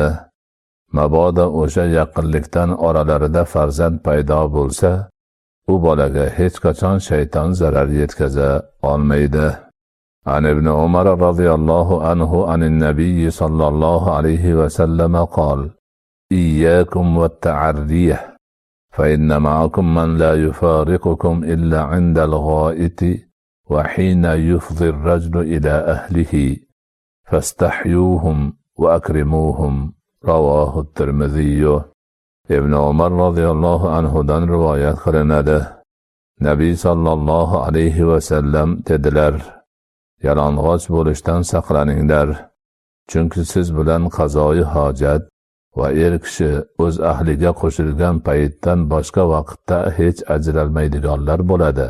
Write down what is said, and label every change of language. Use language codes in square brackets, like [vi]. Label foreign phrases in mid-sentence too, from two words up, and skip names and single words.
[uz] Mabodo o'sha yaqinlikdan oralarida farzand paydo bo'lsa, u bolaga hech qachon shayton zarar yetkaza olmaydi. [ar] عن ابن عمر رضي الله عنه عن النبي صلى الله عليه وسلم قال: "إياكم والتعري فإن معكم من لا يفارقكم إلا عند الغائط وحين يفضي الرجل إلى أهله فاستحيوهم وأكرموهم." رواه الترمذي. [uz] Ibn Umar [ar] رضي الله عنه [uz] dan rivoyat qilinadi. Nabiy [ar] صلى الله عليه وسلم [uz] dedilar: yalang'och bo'lishdan saqlaninglar. Chunki siz bilan qazoi hojat va kishi o'z ahliga qo'shilgan paytdan boshqa vaqtda hech ajralmaydiganlar bo'ladi.